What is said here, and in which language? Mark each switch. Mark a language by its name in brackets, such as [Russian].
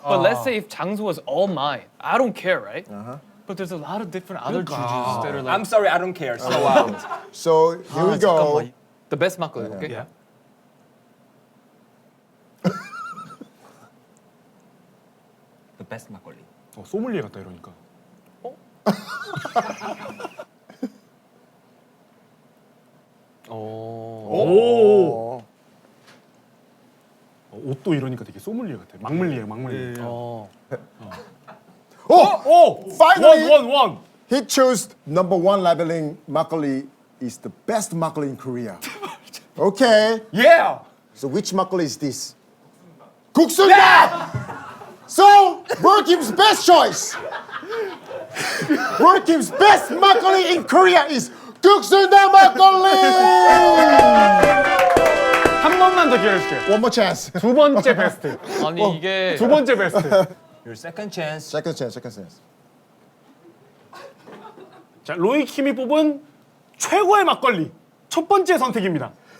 [English] But let's say if 장수 was all mine, I don't care, right? But there's a lot of different other juices that are like. I'm sorry, I don't care. So out. So here we go. [Korean] 잠깐만. [English] The best 막걸리, okay? Yeah. The best 막걸리. [Korean] 소믈리에 같다 이러니까. 오. 옷도 이러니까 되게 소믈리에 같아. 막물리에. 어. [English] Oh, finally, [Korean] 원. [English] he chose number 1 labeling makgeolli is the best makgeolli in Korea. Okay. Yeah. So which makgeolli is this? 국수다. So Workim's best choice. Workim's best 막걸리 in Korea is 국수다 막걸리. [Korean] 한 번만 더 기회를 줄게요. [English] One more chance. [Korean] 두 번째 베스트. 아니 이게 두 번째 베스트. [English] Your second chance. Second chance. Second chance. [Korean] 자, 로이킴이 뽑은 최고의 막걸리 첫 번째 선택입니다.